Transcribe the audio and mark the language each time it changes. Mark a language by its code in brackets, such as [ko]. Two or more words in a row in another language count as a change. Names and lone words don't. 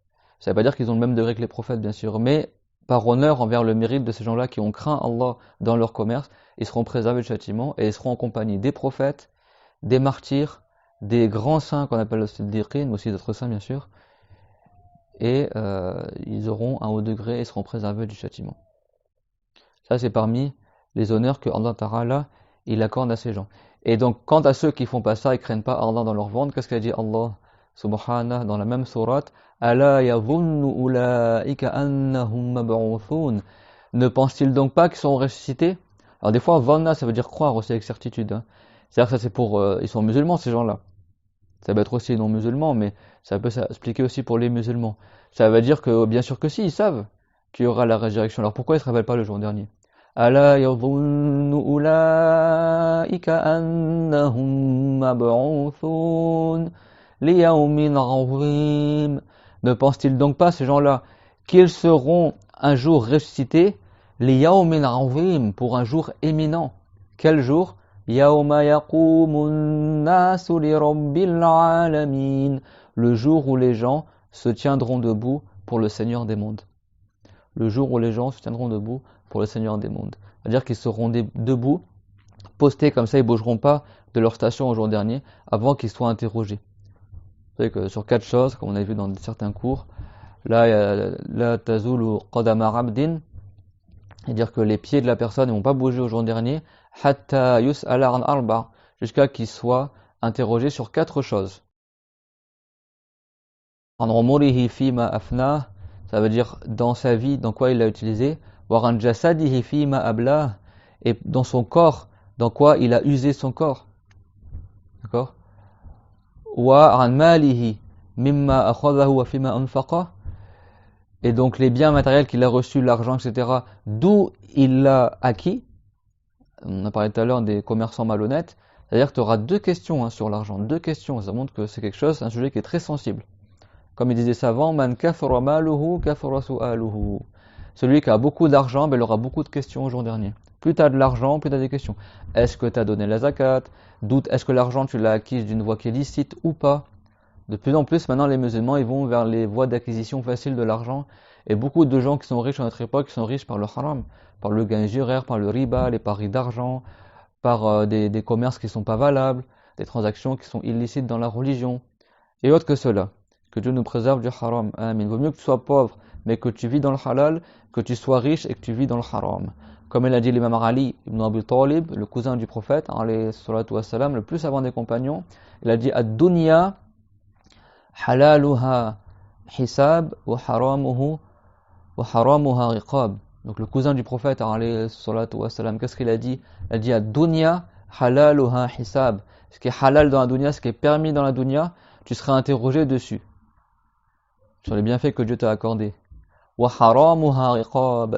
[fr] Ça ne veut pas dire qu'ils ont le même degré que les prophètes, bien sûr, mais par honneur envers le mérite de ces gens-là qui ont craint Allah dans leur commerce, ils seront préservés du châtiment et ils seront en compagnie des prophètes, des martyrs, des grands saints qu'on appelle les siddiqin, mais aussi d'autres saints, bien sûr, et ils auront un haut degré et seront préservés du châtiment. Ça, c'est parmi les honneurs que Allah Ta'ala il accorde à ces gens. Et donc, quant à ceux qui font pas ça et craignent pas Allah dans leur vente, qu'est-ce qu'a dit Allah Subhanahu dans la même sourate [ar] ألا يظن أولئك أنهم مبعوثون. [fr] Ne pense-t-il donc pas qu'ils sont ressuscités? Alors des fois, dhanna, ça veut dire croire aussi avec certitude. Hein. C'est-à-dire que ça c'est pour... ils sont musulmans ces gens-là. Ça peut être aussi non musulmans, mais ça peut s'expliquer aussi pour les musulmans. Ça veut dire que, bien sûr que si, ils savent qu'il y aura la résurrection. Alors pourquoi ils ne se rappellent pas le jour dernier [ar] ألا يظن أولئك أنهم مبعوثون ليوم عظيم. [fr] Ne pense-t-il donc pas, ces gens-là, qu'ils seront un jour ressuscités [ar] ليوم عظيم, [fr] pour un jour éminent? Quel jour? [ar] يوم يقوم الناس لرب العالمين, [fr] le jour où les gens se tiendront debout pour le Seigneur des mondes. Le jour où les gens se tiendront debout pour le Seigneur des mondes. C'est-à-dire qu'ils seront debout, postés comme ça, ils ne bougeront pas de leur station au jour dernier avant qu'ils soient interrogés. Vous savez que sur 4 choses, comme on a vu dans certains cours, [ar] لا تزول قدما عبد, [fr] c'est-à-dire que les pieds de la personne ne vont pas bouger au jour dernier, [ar] حتى يسأل عن أربع, [fr] jusqu'à qu'ils soient interrogés sur 4 choses. [ar] عن عمره فيما أفنى, [fr] ça veut dire dans sa vie, dans quoi il l'a utilisé. [ar] وعن جسده فيما أبلى, [fr] et dans son corps, dans quoi il a usé son corps. D'accord? [ar] وعن ماله مما أخذه وفيما أنفق. [fr] Et donc les biens matériels qu'il a reçus, l'argent, etc., d'où il l'a acquis. On a parlé tout à l'heure des commerçants malhonnêtes. C'est-à-dire que tu auras deux questions sur l'argent. Deux questions. Ça montre que c'est quelque chose, un sujet qui est très sensible. Comme il disait savant, [ar] من كثر ماله كثر سؤاله. [fr] Celui qui a beaucoup d'argent, il aura beaucoup de questions au jour dernier. Plus tu as de l'argent, plus tu as des questions. Est-ce que tu as donné la zakat? Est-ce que l'argent tu l'as acquis d'une voie qui est licite ou pas? De plus en plus, maintenant, les musulmans, ils vont vers les voies d'acquisition facile de l'argent. Et beaucoup de gens qui sont riches à notre époque, sont riches par le haram, par le gain juraire, par le riba, les paris d'argent, par des commerces qui ne sont pas valables, des transactions qui sont illicites dans la religion, et autre que cela. Que Dieu nous préserve du haram. Amin. Il vaut mieux que tu sois pauvre, mais que tu vis dans le halal, que tu sois riche et que tu vis dans le haram. Comme il a dit l'imam Ali ibn Abi Talib, le cousin du prophète, [ar] عليه الصلاة والسلام, [fr] le plus savant des compagnons, il a dit [ar] الدنيا حلالها حساب وحرامها رقاب. [fr] Donc le cousin du prophète, [ar] عليه الصلاة والسلام, [fr] qu'est-ce qu'il a dit? Il a dit [ar] الدنيا حلالها حساب. [fr] Ce qui est halal dans la dunya, ce qui est permis dans la dunya, tu seras interrogé dessus, sur les bienfaits que Dieu t'a accordés. [ar] وحرامها رقاب.